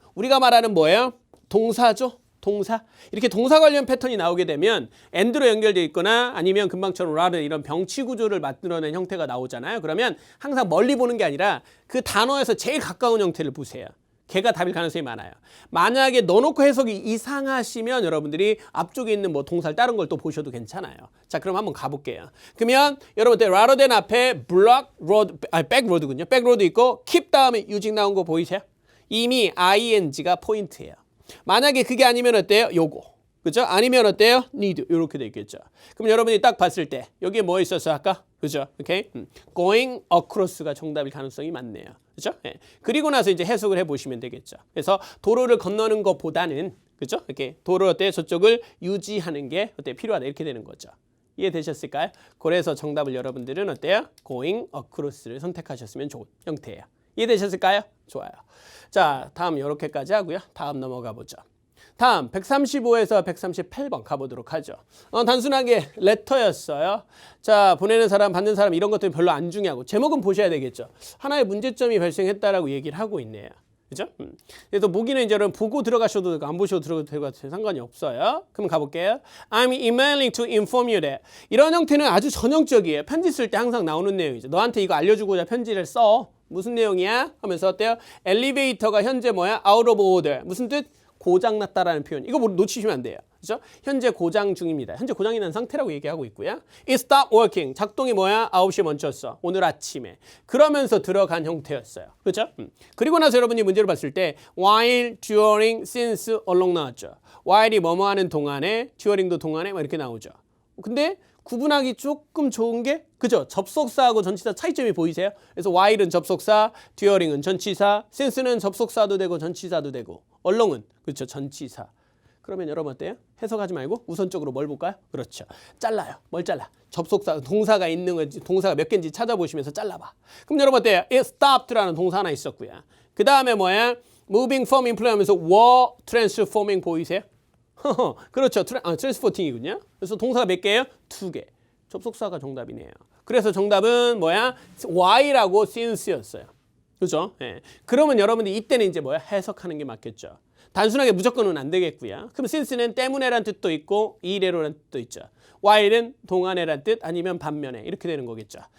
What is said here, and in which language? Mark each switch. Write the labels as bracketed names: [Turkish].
[Korean] 우리가 말하는 뭐예요? 동사죠. 동사. 이렇게 동사 관련 패턴이 나오게 되면 and로 연결되어 있거나 아니면 금방처럼 rather 이런 병치 구조를 만들어낸 형태가 나오잖아요. 그러면 항상 멀리 보는 게 아니라 그 단어에서 제일 가까운 형태를 보세요. 걔가 답일 가능성이 많아요. 만약에 넣어놓고 해석이 이상하시면 여러분들이 앞쪽에 있는 뭐 동사를 다른 걸 또 보셔도 괜찮아요. 자, 그럼 한번 가볼게요. 그러면 여러분들 rather than 앞에 [English] block road, back road [Korean] 군요. back road 있고 keep 다음에 using 나온 거 보이세요? 이미 ing가 포인트예요. 만약에 그게 아니면 어때요? 요거. 그죠? 아니면 어때요? need. 이렇게 돼 있겠죠. 그럼 여러분이 딱 봤을 때 여기에 뭐 있었어 아까? 그죠? 오케이? [English] going across [Korean] 가 정답일 가능성이 많네요. 그죠? 예. 그리고 나서 이제 해석을 해보시면 되겠죠. 그래서 도로를 건너는 것보다는 그죠? 이렇게 도로 어때 저쪽을 유지하는 게 어때 필요하다 이렇게 되는 거죠. 이해되셨을까요? 그래서 정답을 여러분들은 어때요? [English] going across [Korean] 를 선택하셨으면 좋은 형태예요. 이해되셨을까요? 좋아요. 자, 다음 이렇게까지 하고요. 다음 넘어가 보죠. 다음 135에서 138번 가보도록 하죠. 단순하게 레터였어요. 자, 보내는 사람, 받는 사람 이런 것들은 별로 안 중요하고 제목은 보셔야 되겠죠. 하나의 문제점이 발생했다라고 얘기를 하고 있네요. 그죠? 그래서 보기는 이제 여러분 보고 들어가셔도 되고 안 보셔도 들어가도 되고 상관이 없어요. 그럼 가볼게요. [English] I'm emailing to inform you that. [Korean] 이런 형태는 아주 전형적이에요. 편지 쓸 때 항상 나오는 내용이죠. 너한테 이거 알려주고자 편지를 써. 무슨 내용이야? 하면서 어때요? 엘리베이터가 현재 뭐야? [English] out of order. [Korean] 무슨 뜻? 고장났다라는 표현. 이거 놓치시면 안 돼요. 그죠? 현재 고장 중입니다. 현재 고장이 난 상태라고 얘기하고 있고요. [English] It stopped working. [Korean] 작동이 뭐야? 9시에 멈췄어. 오늘 아침에. 그러면서 들어간 형태였어요. 그죠? 그리고 나서 여러분이 문제를 봤을 때 while, during, since, along 나왔죠. while이 뭐뭐 하는 동안에, during도 동안에 막 이렇게 나오죠. 근데 구분하기 조금 좋은 게 그죠? 접속사하고 전치사 차이점이 보이세요? 그래서 while은 접속사, during은 전치사, since는 접속사도 되고 전치사도 되고 along은 그렇죠? 전치사. 그러면 여러분 어때요? 해석하지 말고 우선적으로 뭘 볼까요? 그렇죠. 잘라요. 뭘 잘라? 접속사, 동사가 있는 건지 동사가 몇 개인지 찾아보시면서 잘라봐. 그럼 여러분 어때요? [English] It stopped [Korean] 라는 동사 하나 있었고요. 그 다음에 뭐야? [English] Moving from employ [Korean] 하면서 [English] were transforming [Korean] 보이세요? 그렇죠. 트랜스포팅이군요. 그래서 동사가 몇 개예요? 2개. 접속사가 정답이네요. 그래서 정답은 뭐야? while하고 since였어요. 그죠? 예. 그러면 여러분들이 이때는 이제 뭐야? 해석하는 게 맞겠죠. 단순하게 무조건은 안 되겠고요. 그럼 since는 때문에란 뜻도 있고 이래로란 뜻도 있죠. while은 동안에란 뜻 아니면 반면에 이렇게 되는 거겠죠.